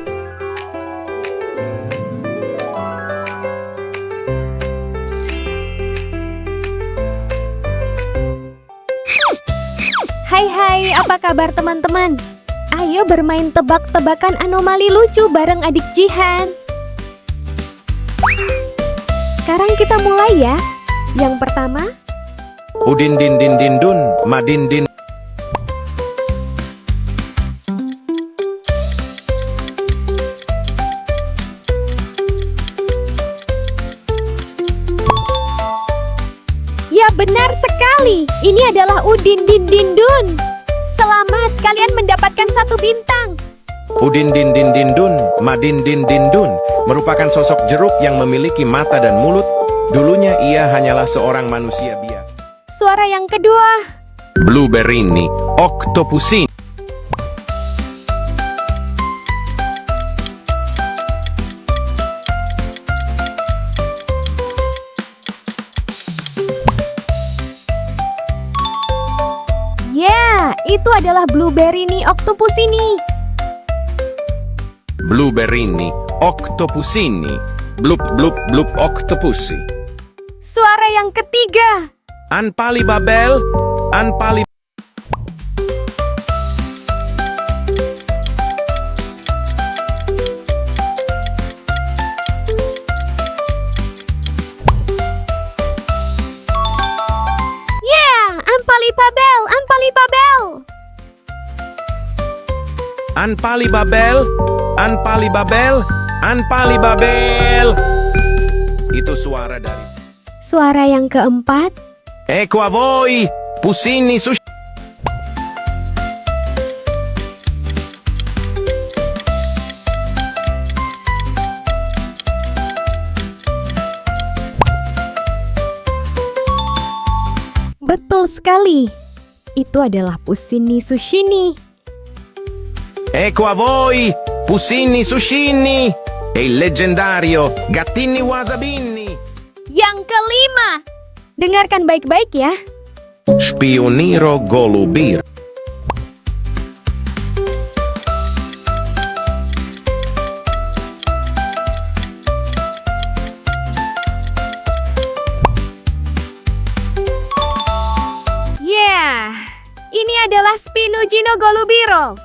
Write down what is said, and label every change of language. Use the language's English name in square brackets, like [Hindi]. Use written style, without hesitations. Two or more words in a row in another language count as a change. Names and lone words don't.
[Indonesian] Hai, apa kabar teman-teman? Ayo bermain tebak-tebakan anomali lucu bareng adik Jihan. Sekarang kita mulai ya. Yang pertama, Udin din din din dun, madin din. ya benar sekali. Ini adalah Udin din din dun. Selamat, kalian mendapatkan 1 bintang. Udin din din din dun, madin din din dun merupakan sosok jeruk yang memiliki mata dan mulut. Dulunya ia hanyalah seorang manusia biasa. Suara yang kedua, Blueberry, octopusin. ya, itu adalah blueberry nih octopus ini. Blueberry, octopusini. Blup blup blup octopusi. Suara yang ketiga, Anpali babel, anpali. ya, Ampali Babel, Ampali Babel. Anpali babel, anpali babel, anpali babel. Itu suara dari Suara yang keempat, [Italian] Ecco a voi, pusini sushi. [Indonesian] betul sekali. Itu adalah Pusini Sushini. [Italian] Ecco a voi, pusini sushini. E il leggendario Gattini Wasabini. [Indonesian] Yang kelima, dengarkan baik-baik ya. Spioniro golubir. Ya, ini adalah Spinugino Golubiro.